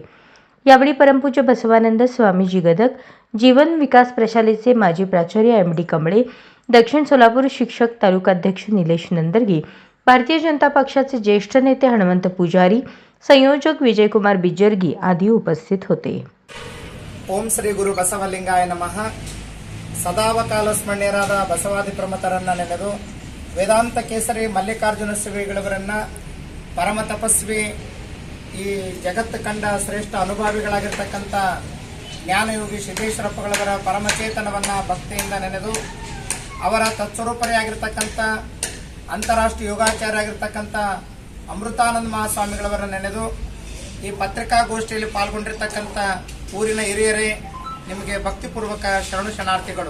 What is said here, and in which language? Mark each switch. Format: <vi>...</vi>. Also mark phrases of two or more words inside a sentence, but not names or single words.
<mr>यावेळी परमपूज्य बसवानंद स्वामीजी गदक, जीवन विकास प्रशालेचे माजी प्राचार्य MD कमळे, दक्षिण सोलापूर शिक्षक तालुकाध्यक्ष निलेश नंदरगी, भारतीय जनता पक्षाचे ज्येष्ठ नेते हनुमंत पुजारी, संयोजक विजयकुमार बिजर्गी आदी उपस्थित होते.</mr> <sa>ಓಂ ಶ್ರೀ ಗುರು ಬಸವಲಿಂಗಾಯ ನಮಃ.</sa> <kn>ಸದಾವಕಾಲ ಸ್ಮರಣೀಯರಾದ ಬಸವಾದಿ ಪ್ರಮುಖರನ್ನ ನೆನೆದು ವೇದಾಂತ ಕೇಸರಿ ಮಲ್ಲಿಕಾರ್ಜುನ ಶ್ರೀಗಳವರನ್ನ ಪರಮ ತಪಸ್ವಿ, ಈ ಜಗತ್ತು ಕಂಡ ಶ್ರೇಷ್ಠ ಅನುಭಾವಿಗಳಾಗಿರ್ತಕ್ಕಂಥ ಜ್ಞಾನಯೋಗಿ ಸಿದ್ದೇಶ್ವರಪ್ಪಗಳವರ ಪರಮಚೇತನವನ್ನು ಭಕ್ತಿಯಿಂದ ನೆನೆದು ಅವರ ತತ್ಸ್ವರೂಪರಿಯಾಗಿರ್ತಕ್ಕಂಥ ಅಂತಾರಾಷ್ಟ್ರೀಯ ಯೋಗಾಚಾರ್ಯ ಆಗಿರ್ತಕ್ಕಂಥ ಅಮೃತಾನಂದ ಮಹಾಸ್ವಾಮಿಗಳವರನ್ನ ನೆನೆದು ಈ ಪತ್ರಿಕಾಗೋಷ್ಠಿಯಲ್ಲಿ ಪಾಲ್ಗೊಂಡಿರ್ತಕ್ಕಂಥ ಊರಿನ ಹಿರಿಯರೇ, ನಿಮಗೆ ಭಕ್ತಿಪೂರ್ವಕ ಶರಣು ಶರಣಾರ್ಥಿಗಳು.</kn>